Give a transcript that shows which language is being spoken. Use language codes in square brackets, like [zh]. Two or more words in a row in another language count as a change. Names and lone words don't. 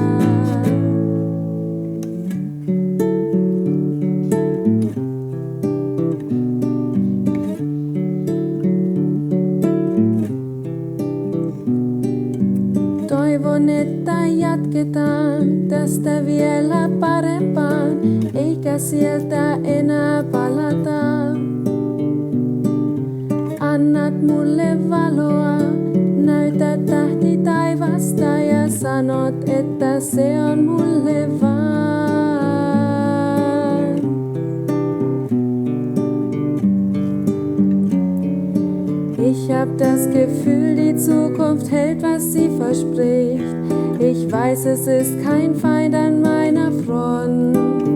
[fi] Toivon, että jatketaan tästä vielä parempaan, eikä sieltä enää palata. Annat mulle valoa, näytät tähti taivasta ja sanot, että se on mulle vaan. [de] Ich hab das Gefühl, die Zukunft hält, was sie verspricht. Ich weiß, es ist kein Feind an meiner Front.